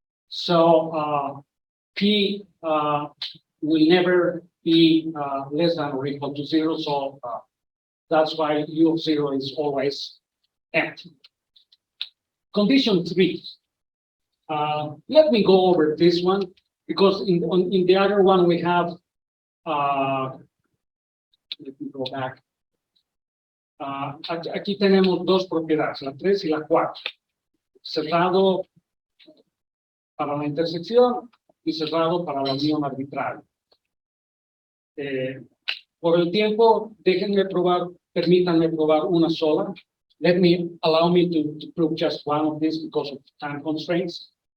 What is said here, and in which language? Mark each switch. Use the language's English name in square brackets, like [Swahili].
[English] So P will never be less than or equal to 0. So that's why U of 0 is always empty. Condition 3. Let me go over this one because in the other one we have. Let me go back. [Spanish] Aquí tenemos dos propiedades, la 3 y la 4. Cerrado para la intersección y cerrado para la unión arbitraria. Por el tiempo, permítanme probar una sola. [English] Allow me to prove just one of these because of time constraints.